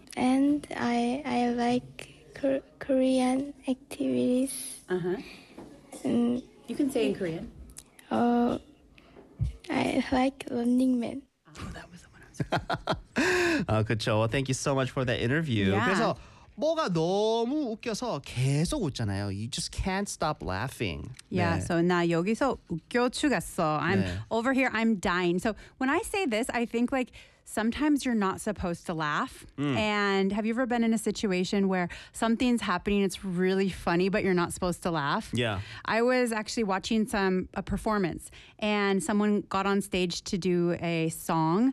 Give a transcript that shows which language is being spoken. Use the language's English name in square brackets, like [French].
[English] And I like Korean activities. Uh-huh. You can say in Korean. Oh, I like Running Man. Oh, that was the one I was going to say. Well, thank you so much for that interview. Yeah. [Korean] 그래서 뭐가 너무 웃겨서 계속 웃잖아요. [English] You just can't stop laughing. Yeah, 네. [Korean] so 나 여기서 웃겨 죽겠어. [English] I'm 네. over here, I'm dying. So when I say this, I think like sometimes you're not supposed to laugh. And have you ever been in a situation where something's happening, it's really funny, but you're not supposed to laugh? Yeah. I was actually watching a performance and someone got on stage to do a song.